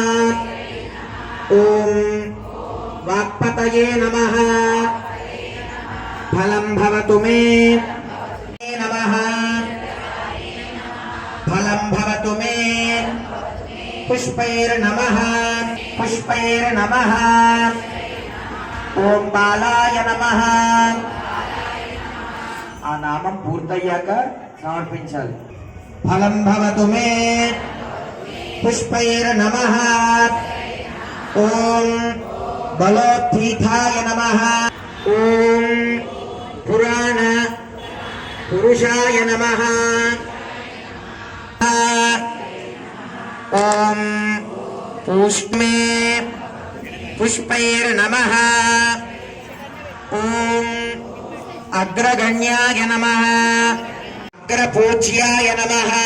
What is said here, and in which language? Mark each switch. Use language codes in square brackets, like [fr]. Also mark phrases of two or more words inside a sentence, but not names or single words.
[sa] ॐ वाक्पतये नमः फलं भवतु मे नमः फलं भवतु मे पुष्पैर्नमः पुष्पैर्नमः ॐ बालाय नमः [te] ఆ నామం పూర్తయ్యాక సమర్పించాలి [sa] ఫలం భవతు మే పుష్పైర్నమః ఓం బలోత్థితాయ నమః ఓం పురాణ పురుషాయ నమః ఓం పుష్మే పుష్పైర్నమః ఓం అగ్రగణ్యాయ నమః అగ్రపూజ్యాయ నమః